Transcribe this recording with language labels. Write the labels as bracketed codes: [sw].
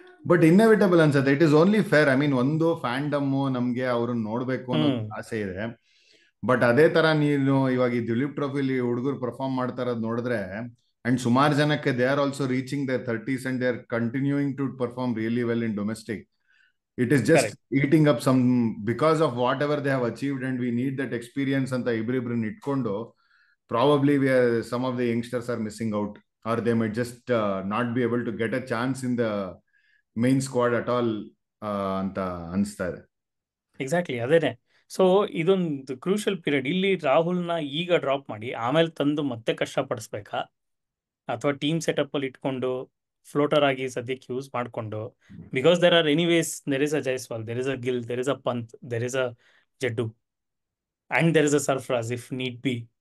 [en] But inevitable ಅನ್ಸುತ್ತೆ. It is only fair. [kn] I mean, ಒಂದು ಫ್ಯಾಂಡಮ್ ನಮ್ಗೆ ಅವ್ರನ್ನ ನೋಡ್ಬೇಕು ಅನ್ನೋ ಆಸೆ ಇದೆ. ಬಟ್ ಅದೇ ತರ ನೀನು ಇವಾಗ ಈ ದಿಲೀಪ್ ಟ್ರೋಫಿಲಿ ಹುಡುಗರು ಪರ್ಫಾರ್ಮ್ ಮಾಡ್ತಾ ಇರೋದು ನೋಡಿದ್ರೆ, ಅಂಡ್ ಸುಮಾರು ಜನಕ್ಕೆ [en] They are also reaching their 30s and they are continuing to perform really well in domestic. It is just eating up some because of whatever they have achieved, and we need that experience [kn] ಅಂತ ಇಬ್ರಿಬ್ರನ್ನ ಇಟ್ಕೊಂಡು [en] probably some of the youngsters are missing out, or they might just not be able to get a chance in the main squad at all [kn] ಅಂತ ಅನಿಸ್ತಾ ಇದೆ. Exactly ಅದೇನೆ. So ಇದೊಂದು crucial period. ಇಲ್ಲಿ ರಾಹುಲ್ನ ಈಗ drop ಮಾಡಿ ಆಮೇಲೆ ತಂದು ಮತ್ತೆ ಕಷ್ಟಪಡಿಸ್ಬೇಕಾ, ಅಥವಾ ಟೀಮ್ ಸೆಟಪ್ ಅಲ್ಲಿ ಇಟ್ಕೊಂಡು ಫ್ಲೋಟರ್ ಆಗಿ ಸದ್ಯಕ್ಕೆ ಯೂಸ್ ಮಾಡಿಕೊಂಡು, [en] Because there are anyways, there is a Jaiswal, there is a Gill, there is a Pant, there is a Jaddu, and there is a Sarfaraz if need be.